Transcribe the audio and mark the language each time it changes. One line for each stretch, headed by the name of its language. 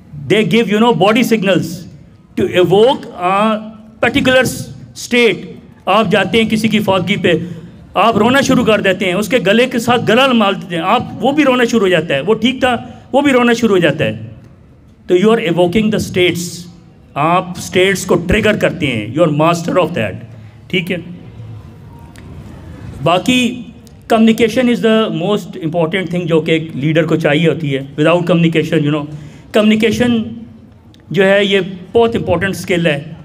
English: They give body signals to evoke particular state.
Urdu: آپ جاتے ہیں کسی کی فوتگی پہ، آپ رونا شروع کر دیتے ہیں، اس کے گلے کے ساتھ گلا مال دیتے ہیں، وہ بھی رونا شروع ہو جاتا ہے. وہ ٹھیک تھا، وہ بھی رونا شروع ہو جاتا ہے.
English: تو you are evoking the states.
Urdu: آپ اسٹیٹس کو ٹریگر کرتے ہیں.
English: You are master of that.
Urdu: ٹھیک ہے. باقی
English: communication is the most important thing
Urdu: جو کہ ایک لیڈر کو چاہیے ہوتی ہے. وداؤٹ کمیونیکیشن کمیونیکیشن جو ہے یہ بہت امپورٹنٹ اسکل ہے.